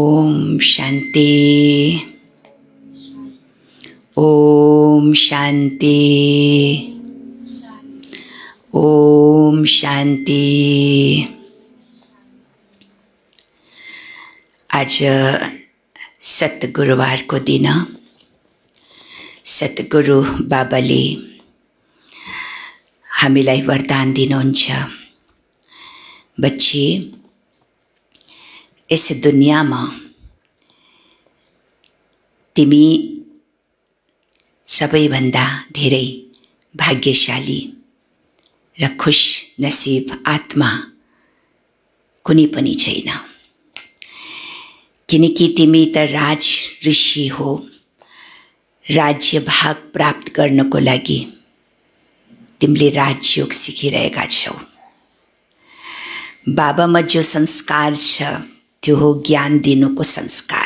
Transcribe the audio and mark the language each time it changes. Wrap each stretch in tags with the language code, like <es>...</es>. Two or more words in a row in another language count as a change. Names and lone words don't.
<ne>ओम शांति, ओम शांति, ओम शांति। आज सतगुरुवारको दिन सतगुरु बाबाले हामीलाई वरदान दिनुहुन्छ। बच्चे, यस दुनियाँमा तिमी सबैभन्दा धेरै भाग्यशाली र खुश नसीब आत्मा कुनै पनि छैन, किनकि तिमी त राज ऋषि हो। राज्य भाग प्राप्त गर्नको लागि तिमीले राजयोग सिकिरहेका छौ। बाबामा जो संस्कार छ त्यो हो ज्ञान दिनुको संस्कार।</ne>